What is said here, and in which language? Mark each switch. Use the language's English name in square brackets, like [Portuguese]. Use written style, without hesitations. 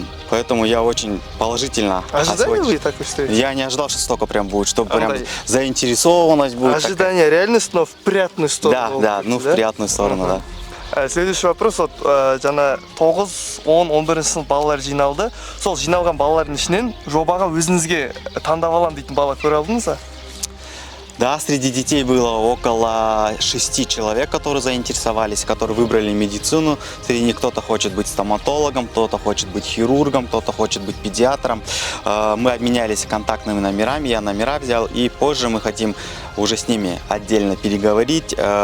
[Russian] Поэтому я очень положительно. Ожидали вы такой встречи? Я не ожидал, что столько прям будет, что прям заинтересованность будет. Ожидание реальность, но в приятную сторону. Да, ну в приятную сторону, да. Следующий вопрос, вот [Kazakh] жана 9, 10, 11 сынып балалар жиналды. Сол жиналған балалардың ішінен жобаға өзіңізге таңдап алам дейтін бала көре алдыңыз ба? [Russian] Да, среди детей было около 6 человек, которые заинтересовались, которые выбрали медицину. Среди них кто-то хочет быть стоматологом, кто-то хочет быть хирургом, кто-то хочет быть педиатром. Мы обменялись контактными номерами, я номера взял, и позже мы хотим уже с ними отдельно переговорить.